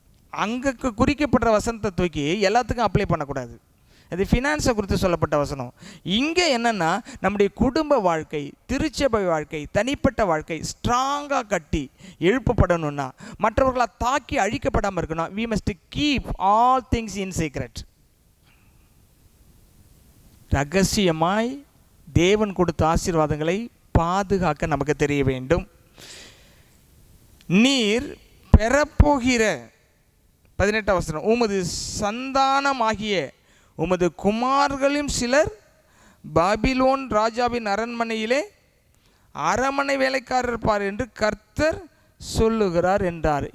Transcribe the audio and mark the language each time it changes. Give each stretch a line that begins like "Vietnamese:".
Tamil: அங்கே குறிக்கப்படுற வசனத்தை தூக்கி எல்லாத்துக்கும் அப்ளை பண்ணக்கூடாது. அது ஃபினான்ஸை குறித்து சொல்லப்பட்ட வசனம். இங்கே என்னென்னா, நம்முடைய குடும்ப வாழ்க்கை, திருச்சபை வாழ்க்கை, தனிப்பட்ட வாழ்க்கை ஸ்ட்ராங்காக கட்டி எழுப்பப்படணும்னா, மற்றவர்களால் தாக்கி அழிக்கப்படாமல் இருக்கணும்.
English: we must keep all things in secret.
Tamil: ரகசியமாய் தேவன் கொடுத்த ஆசீர்வாதங்களை பாதுகாக்க நமக்கு தெரிய வேண்டும். நீர் பெறப்போகிற 18 வசனம், உமது சந்தானமாகிய உமது குமார்களும் சிலர் பாபிலோன் ராஜாவின் அரண்மனையிலே அரண்மனை வேலைக்காரர் பார் என்று கர்த்தர் சொல்லுகிறார் என்றார்.